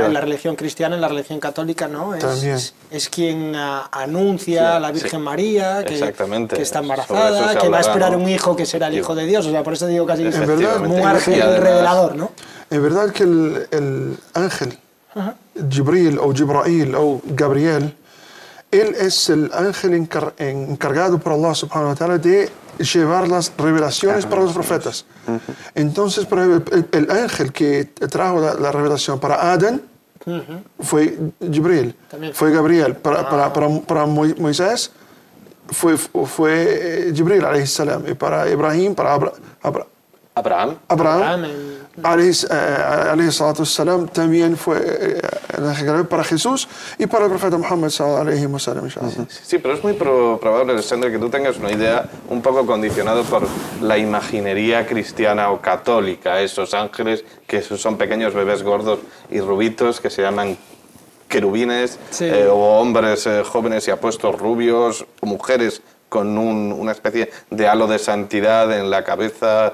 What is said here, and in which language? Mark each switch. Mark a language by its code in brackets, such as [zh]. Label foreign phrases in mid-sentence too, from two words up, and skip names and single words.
[es] En la religión cristiana, en la religión católica, ¿no? Es quien anuncia a la Virgen María que está embarazada, que va a esperar un hijo que será el hijo de Dios. O sea, por eso digo casi un ángel revelador, ¿no? Es verdad que el ángel, Jibril o Jibrail o Gabriel, él es el ángel encargado por Allah [ar] سبحانه وتعالى [es] de llevar las revelaciones para los profetas. Entonces, por ejemplo, el ángel que trajo la revelación para Adán fue Jibril, fue Gabriel. Para Moisés fue Jibril, [ar] عليه السلام. [es] Y para Ibrahim, para Abraham [ar] عليه الصلاة والسلام, [es] también fue el ángel Gabriel para Jesús y para el profeta Muhammad [ar] عليه وسلم. [es] Sí, pero es muy probable, Alexandre, que tú tengas una idea un poco condicionada por la imaginería cristiana o católica, esos ángeles que son pequeños bebés gordos y rubitos que se llaman querubines, sí, o hombres jóvenes y apuestos rubios, o mujeres con una especie de halo de santidad en la cabeza.